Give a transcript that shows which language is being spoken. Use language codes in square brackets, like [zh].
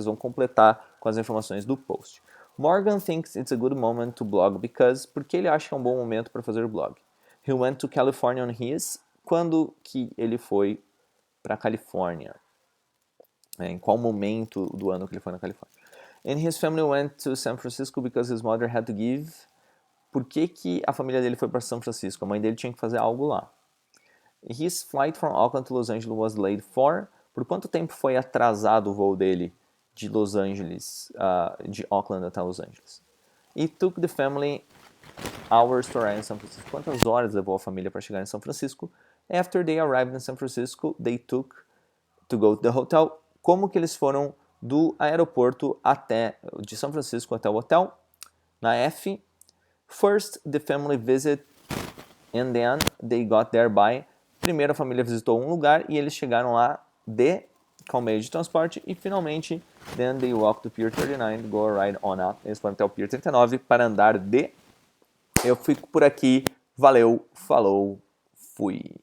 [pt] Vocês vão completar com as informações do post. [en] Morgan thinks it's a good moment to blog because, [pt] porque ele acha que é um bom momento para fazer o blog. [en] He went to California on his, [pt] quando que ele foi para a Califórnia? Em qual momento do ano que ele foi na Califórnia? [en] And his family went to San Francisco because his mother had to give. [pt] Por que que a família dele foi para São Francisco? A mãe dele tinha que fazer algo lá. [en] His flight from Auckland to Los Angeles was delayed for. [pt] Por quanto tempo foi atrasado o voo dele de Los Angeles, de Auckland até Los Angeles? [en] It took the family hours to arrive in San Francisco. [pt] Quantas horas levou a família para chegar em São Francisco? [en] After they arrived in San Francisco, they took to go to the hotel. [pt] Como que eles foram do aeroporto de São Francisco até o hotel? Na F, [en] first the family visit and then they got there by. [pt] Primeiro a família visitou um lugar e eles chegaram lá com meio de transporte. E finalmente, [en] then they walked to Pier 39 to go ride on up. [pt] Eles foram até o Pier 39 para andar de. Eu fico por aqui. Valeu, falou, fui.